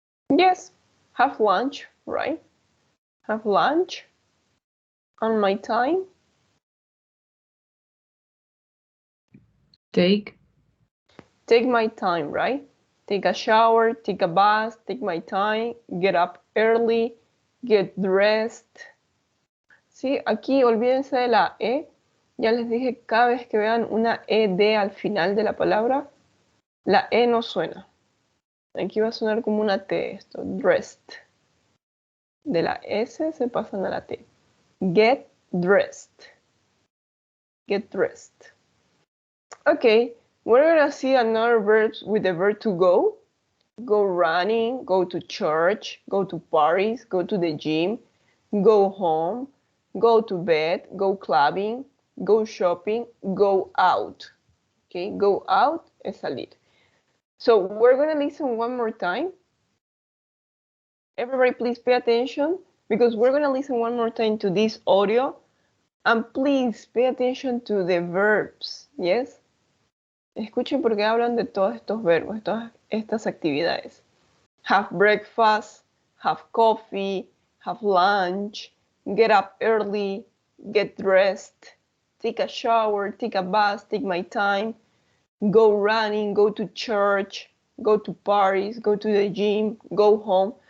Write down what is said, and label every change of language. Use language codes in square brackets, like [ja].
[en] Yes, have lunch, right? Have lunch on my time. Take. Take my time, right? Take a shower, take a bath, take my time, get up early, get dressed. [es] Sí, aquí olvídense de la E. Ya les dije, cada vez que vean una ED al final de la palabra, la E no suena. Aquí va a sonar como una T esto, dressed. De la S se pasan a la T. [en] Get dressed. Get dressed. Okay, we're gonna see another verbs with the verb to go. Go running, go to church, go to parties, go to the gym, go home, go to bed, go clubbing, go shopping, go out. Okay, go out [es] es salir. [en] So we're gonna listen one more time. Everybody please pay attention because we're gonna listen one more time to this audio and please pay attention to the verbs, yes? [es] Escuchen porque hablan de todos estos verbos, todas estas actividades. [en] Have breakfast, have coffee, have lunch, get up early, get dressed, take a shower, take a bath, take my time, go running, go to church, go to parties, go to the gym, go home.